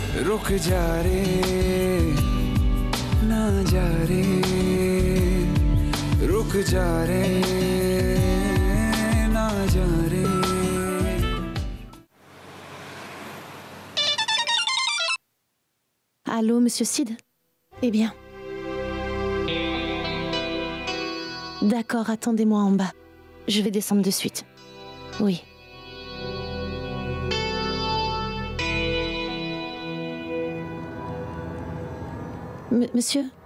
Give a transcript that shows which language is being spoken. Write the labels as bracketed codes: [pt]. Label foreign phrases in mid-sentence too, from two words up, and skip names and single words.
[hi] रुक जा रे ना जा रे रुक जा रे ना जा रे. [fr] Allô, monsieur Sid? Eh bien. D'accord, attendez-moi en bas. Je vais descendre de suite. Oui. Monsieur?